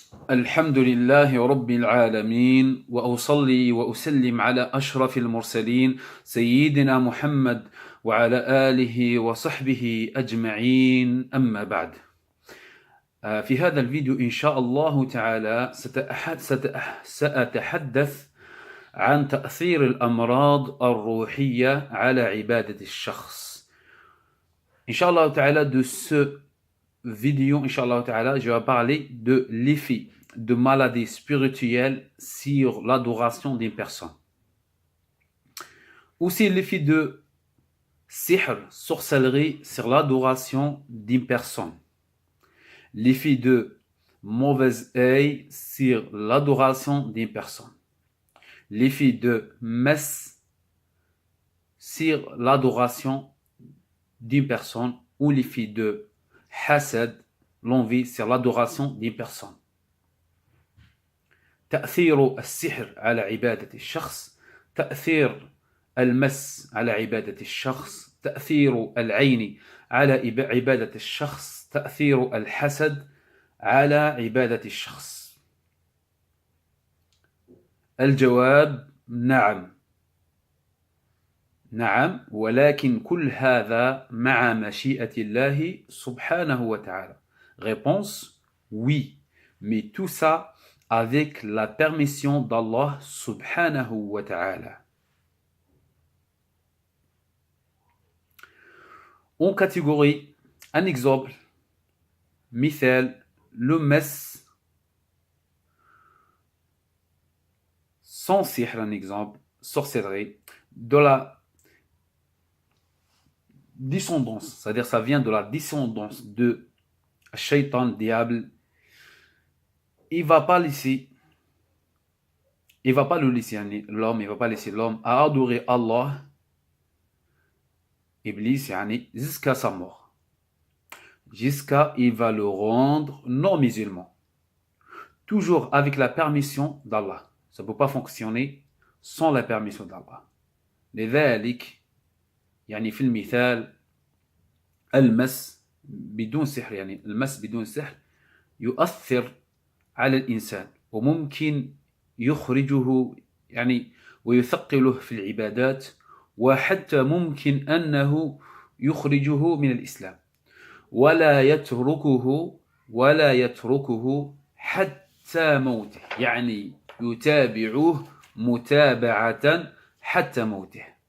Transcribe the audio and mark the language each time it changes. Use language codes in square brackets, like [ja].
[ar] الحمد لله رب العالمين وأصلي وأسلم على أشرف المرسلين سيدنا محمد وعلى آله وصحبه أجمعين أما بعد. في هذا الفيديو إن شاء الله تعالى سأتحدث عن تأثير الأمراض الروحية على عبادة الشخص. [fr] Inch'Allah ta'ala, de ce vidéo, Inch'Allah ta'ala, je vais parler de l'effet de maladies spirituelles sur l'adoration d'une personne. Aussi l'effet de sihr, sorcellerie, sur l'adoration d'une personne. L'effet de mauvais œil sur l'adoration d'une personne. L'effet de mess sur l'adoration d'une personne, ou l'effet de hasad, l'envie sur l'adoration d'une personne. [ar] تأثير السحر على عبادة الشخص، تأثير المس على عبادة الشخص، تأثير العين على عبادة الشخص، تأثير الحسد على عبادة الشخص. الجواب نعم، نعم، ولكن كل هذا مع مشيئة الله سبحانه وتعالى. [fr] Réponse oui, mais tout ça avec la permission d'Allah subhanahu wa ta'ala. On catégorie un exemple, مثال, le mess sans sihr, un exemple, sorcellerie, de la descendance, c'est-à-dire ça vient de la descendance de shaitan, diable. Il va pas le laisser l'homme, il va pas laisser l'homme à adorer Allah, Iblis, jusqu'à sa mort, jusqu'à il va le rendre non musulman, toujours avec la permission d'Allah. Ça ne peut pas fonctionner sans la permission d'Allah. [ar] لذلك في المثال المس بدون سحر، المس بدون سحر يؤثر على الإنسان وممكن يخرجه ويثقله في العبادات، وحتى ممكن أنه يخرجه من الإسلام ولا يتركه حتى موته، يتابعه متابعة حتى موته.